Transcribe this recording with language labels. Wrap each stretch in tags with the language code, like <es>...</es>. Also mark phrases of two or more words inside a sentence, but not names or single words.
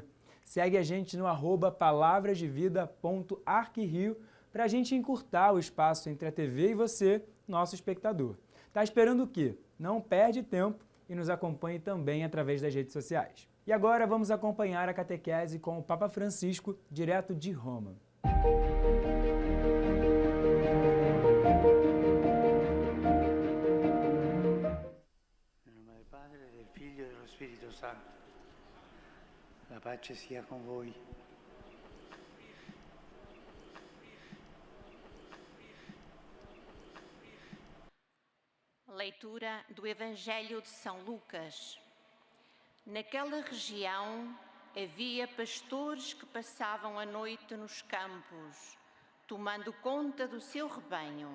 <pt>Segue a gente no @palavrasdevida.arquirio para a gente encurtar o espaço entre a TV e você, nosso espectador. Tá esperando o quê? Não perde tempo e nos acompanhe também através das redes sociais. E agora vamos acompanhar a catequese com o Papa Francisco, direto de Roma.</pt> <it>Nel nome del Padre, del Figlio e dello Spirito Santo. La pace sia con voi.</it> <pt>Leitura do Evangelho de São Lucas. Naquela região havia pastores que passavam a noite nos campos, tomando conta do seu rebanho.</pt>